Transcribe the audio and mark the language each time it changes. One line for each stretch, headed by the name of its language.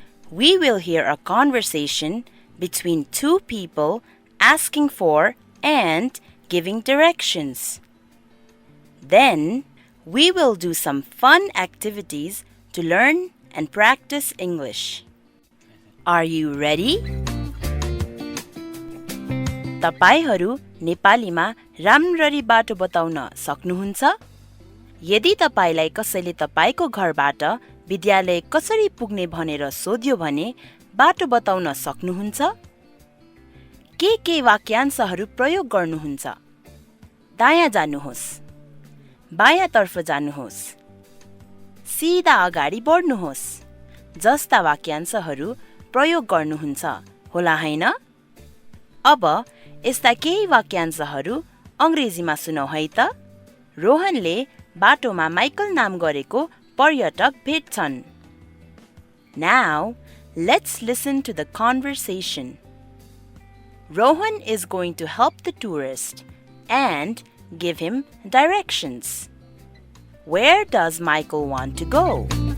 English: We will hear a conversation between two people asking for and giving directions. Then, we will do some fun activities to learn and practice English. Are you ready?
Nepali: तपाईहरू नेपालीमा राम्ररी बाटो बताउन सक्नुहुन्छ? यदि तपाईलाई कसैले तपाईको घरबाट विद्यालय कसरी पुग्ने भनेर सोध्यो भने बाटो बताउन सक्नुहुन्छ? के वाक्यांशहरू प्रयोग गर्नुहुन्छ? दायाँ जानुहोस्, बायाँतर्फ जानुहोस्, सिधा अगाडि बढ्नुहोस् जस्ता वाक्यांशहरू प्रयोग गर्नुहुन्छ होला हैन? अब यस्ता केही वाक्यांशहरू अंग्रेजीमा सुनौ है त। रोहनले बाटोमा माइकल नाम गरेको पर्यटक भेट्छन्।
English: Now, let's listen to the conversation. Rohan is going to help the tourist and give him directions. Where does Michael want to go?